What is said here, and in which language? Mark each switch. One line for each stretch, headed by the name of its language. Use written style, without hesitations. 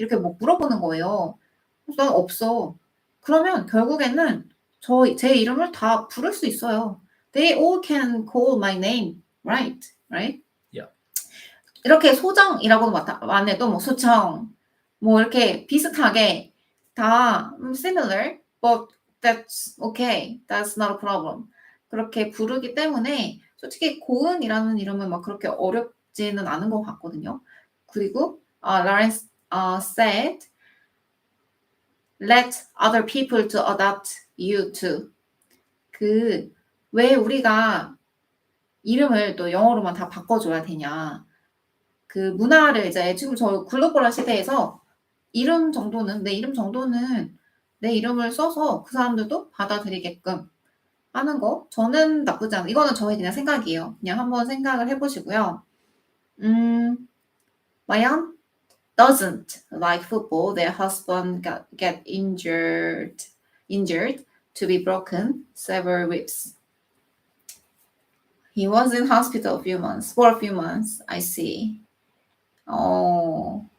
Korean: 이렇게 뭐 물어보는 거예요. 그래서 난 없어. 그러면 결국에는 제 이름을 다 부를 수 있어요.
English: They all can call my name, right? Yeah.
Korean: 이렇게 소정이라고도 안 해도 뭐 소청, 뭐 이렇게 비슷하게 다
English: similar, but that's okay. That's not a problem.
Korean: 그렇게 부르기 때문에 솔직히 고은이라는 이름은 막 그렇게 어렵지는 않은 것 같거든요.
English: 그리고 Lawrence said, let other people to adopt you too.
Korean: 왜 우리가 이름을 또 영어로만 다 바꿔줘야 되냐. 문화를 이제 지금 저 글로벌한 시대에서 내 이름 정도는 내 이름을 써서 그 사람들도 받아들이게끔 하는 거, 저는 나쁘지 않아요. 이거는 저의 그냥 생각이에요. 그냥 한번 생각을 해보시고요.
English: My aunt doesn't like football. Their husband get injured to be broken several ribs. He was in hospital for a few months. I see. Oh.